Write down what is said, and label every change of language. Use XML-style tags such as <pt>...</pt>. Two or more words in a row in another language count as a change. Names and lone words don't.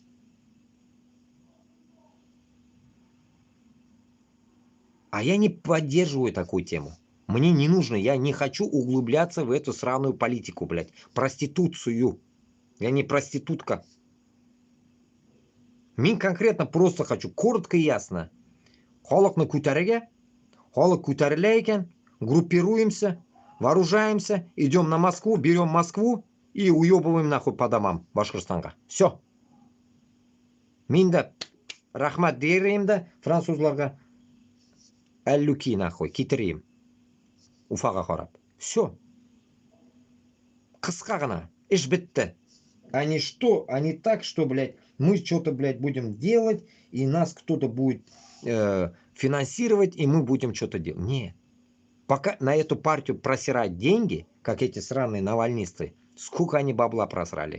<ru>А я не поддерживаю такую тему. Мне не нужно, я не хочу углубляться в эту сраную политику, блядь. Проституцию. Я не проститутка. Мен конкретно просто хочу, коротко и ясно.</ru> <tt>Халыкны көтәрергә, халық көтәрелә икән,</tt> <ru>группируемся, вооружаемся, идем на Москву, берем Москву и уебываем нахуй по домам Башкортстанга. Все.</ru> <tt>Мен дә рахмат дерейм дә французларга. Әллүки нахуй, китерейм. Уфага карап. Все. Кыска гына. Эш бетте.</tt> <ru>Они что? Они так, что, блядь, мы что-то, блядь, будем делать, и нас кто-то будет финансировать, и мы будем что-то делать. Не. Пока на эту партию просирать деньги, как эти сраные навальнисты, сколько они бабла просрали.</ru>